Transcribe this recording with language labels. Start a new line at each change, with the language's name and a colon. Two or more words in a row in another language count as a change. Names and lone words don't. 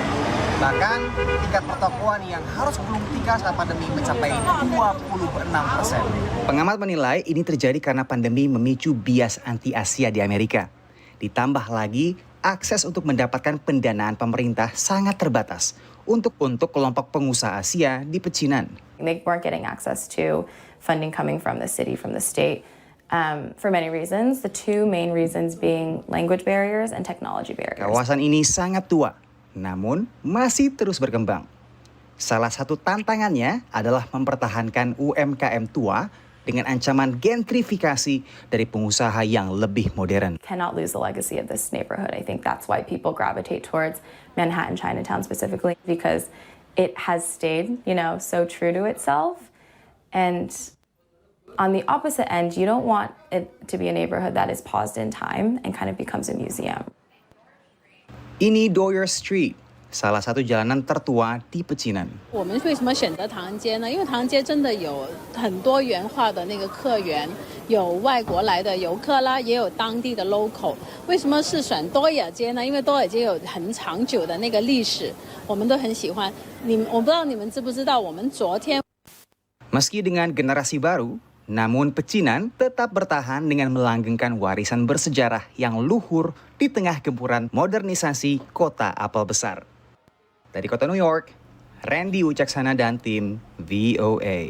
Indonesian: Bahkan tingkat pertokoan yang harus gulung tikar saat pandemi mencapai 26%. Pengamat menilai ini terjadi karena pandemi memicu bias anti-Asia di Amerika. Ditambah lagi akses untuk mendapatkan pendanaan pemerintah sangat terbatas untuk kelompok pengusaha Asia di pecinan.
English: They weren't getting access to funding coming from the city, from the state, for many reasons. The two main reasons being language barriers and technology barriers.
Indonesian: Kawasan ini sangat tua, namun masih terus berkembang. Salah satu tantangannya adalah mempertahankan UMKM tua dengan ancaman gentrifikasi dari pengusaha yang lebih modern.
English: Cannot lose the legacy of this neighborhood. I think that's why people gravitate towards Manhattan, Chinatown specifically, because it has stayed, so true to itself. And on the opposite end, you don't want it to be a neighborhood that is paused in time and kind of becomes a museum.
Indonesian: Ini Doyer Street, salah satu jalanan tertua di Pecinan.
Chinese: 我们为什么选择唐人街呢？因为唐人街真的有很多元化的那个客源，有外国来的游客啦，也有当地的 local。为什么是选多雅街呢？因为多雅街有很长久的那个历史，我们都很喜欢。我不知道你们知不知道，我们昨天
Indonesian: Meski dengan generasi baru, namun Pecinan tetap bertahan dengan melanggengkan warisan bersejarah yang luhur di tengah gempuran modernisasi kota apel besar. Dari kota New York, Randy Wicaksana dan tim VOA.